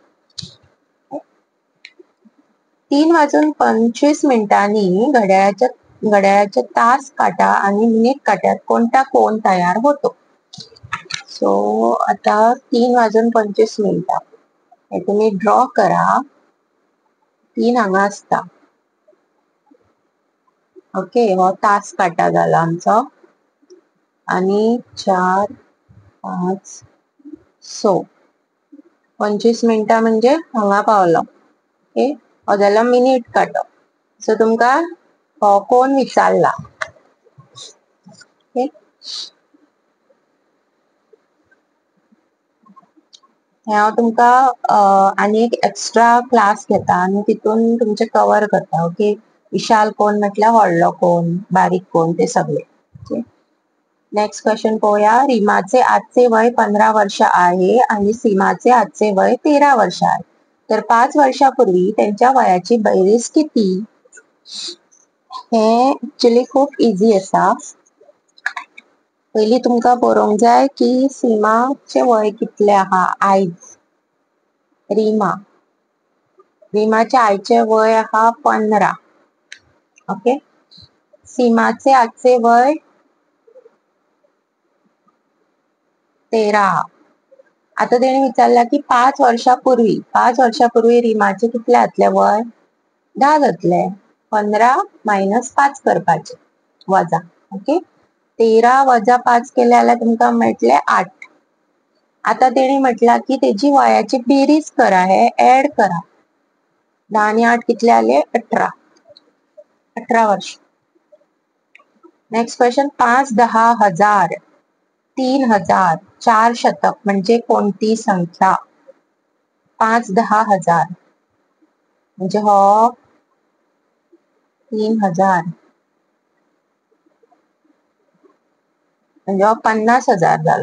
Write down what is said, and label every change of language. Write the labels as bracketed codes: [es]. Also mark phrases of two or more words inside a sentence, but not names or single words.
[mr] 3:25 घड्याळाच्या तास काटा आणि मिनिट काट्यात कोणता कोन तयार होतो? सो आता 3:25 हे तुम्ही ड्रॉ करा. [kok] 3 हांगा असता. ओके, हो तास काटा जाला आमचो. आणि 4, 5, सो 25 मिनिटां म्हणजे हांगा पावलो. ओके, जाल्यार मिनिट काडप. सो तुमकां कोण विचारला. ओके, हांव तुमकां आनी एक [en] extra class [kok] घेता आनी तितून तुमचे कवर करता. ओके, विशाल कोण म्हटल्यार व्हडलो कोण, बारीक कोण ते सगळे. [en] okay, next question [kok] पळोवया. [mr] रीमाचे आजचे वय 15 वर्ष आहे आणि सीमाचे आजचे वय 13 वर्ष आहे. तर 5 वर्षापूर्वी त्यांच्या वयाची बेरीज किती? [kok] हे एक्चुअली खूप इझी आसा. पयली तुमकां बरोवंक जाय की सीमाचे वय कितले आहा आयज. रीमाचे आयचे वय आहा 15. ओके, सीमाचे आजचे वय 13. आता तेणे विचारला की 5 वर्षापूर्वी रीमाचे कितले जातले वय? 10 जातले. 15 मायनस 5 करपाचे वजा. ओके, 13 वजा 5 केले जाल्यार तुमकां मेळटले 8. आता तेणे म्हटला की तेजी वयाची बेरीज करा, हे ऍड करा. 10 आणि 8 कितले जाले? 18. 18 वर्ष. [en] next question. [mr] 5, 10, 1000, 3000, 4 शतक म्हणजे कोणती संख्या? [kok] 5, 10, 1000 म्हणजे हो 3000 म्हणजे हो 50,000 जालो.